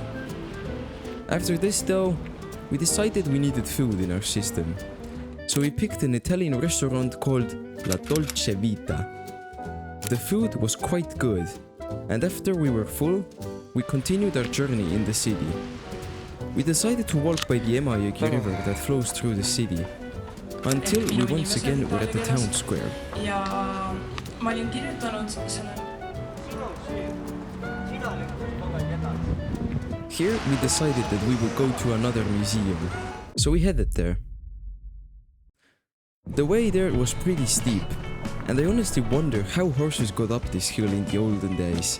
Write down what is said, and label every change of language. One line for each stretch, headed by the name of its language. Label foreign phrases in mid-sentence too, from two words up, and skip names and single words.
English: After this though, we decided we needed food in our system, so we picked an Italian restaurant called La Dolce Vita. The food was quite good, and after we were full, we continued our journey in the city. We decided to walk by the Emajõgi river that flows through the city, until we once again were at the town square.
Estonian: Ja ma olin kirjutanud selle.
English: Here we decided that we would go to another museum, so we headed there. The way there was pretty steep, and I honestly wonder how horses got up this hill in the olden days.